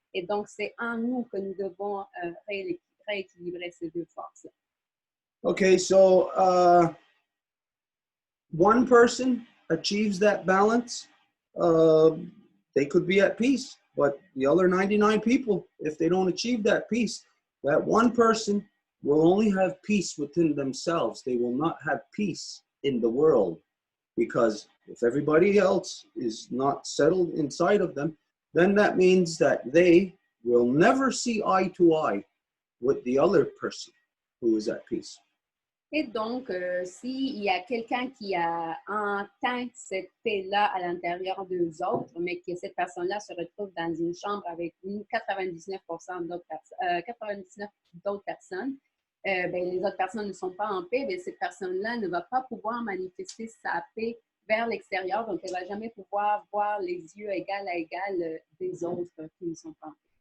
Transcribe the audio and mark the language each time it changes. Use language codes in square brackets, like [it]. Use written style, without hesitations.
[fr] Et donc, c'est en nous que nous devons rééquilibrer ces deux forces. [en] Okay, so one person achieves that balance, they could be at peace. But the other 99 people, if they don't achieve that peace, that one person will only have peace within themselves. They will not have peace in the world. Because if everybody else is not settled inside of them, then that means that they will never see eye to eye with the other person who is at peace. [fr] Et donc, s'il y a quelqu'un qui a atteint cette paix-là à l'intérieur d'eux autres, mais que cette personne-là se retrouve dans une chambre avec 99% d'autres 99 d'autres personnes, ben, les autres personnes ne sont pas en paix, ben, cette personne-là ne va pas pouvoir manifester sa paix vers l'extérieur, donc elle ne va jamais pouvoir voir les yeux égal à égal des autres qui ne sont pas en paix.